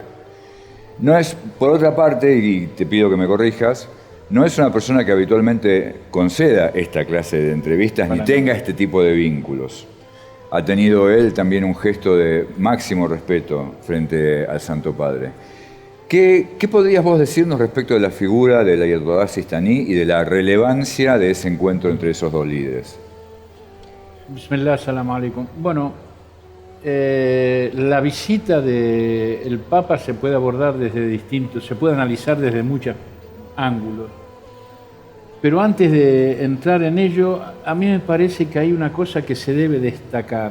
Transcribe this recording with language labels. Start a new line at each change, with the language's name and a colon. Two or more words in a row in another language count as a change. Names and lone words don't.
Spanish: No es, por otra parte, y te pido que me corrijas, no es una persona que habitualmente conceda esta clase de entrevistas ni tenga este tipo de vínculos. Ha tenido él también un gesto de máximo respeto frente al Santo Padre. ¿Qué podrías vos decirnos respecto de la figura del Ayatolá Sistani y de la relevancia de ese encuentro entre esos dos líderes?
Arabic: بسم الله، سلام عليكم.
Spanish: Bueno, la visita del Papa se puede abordar se puede analizar desde muchos ángulos. Pero antes de entrar en ello, a mí me parece que hay una cosa que se debe destacar.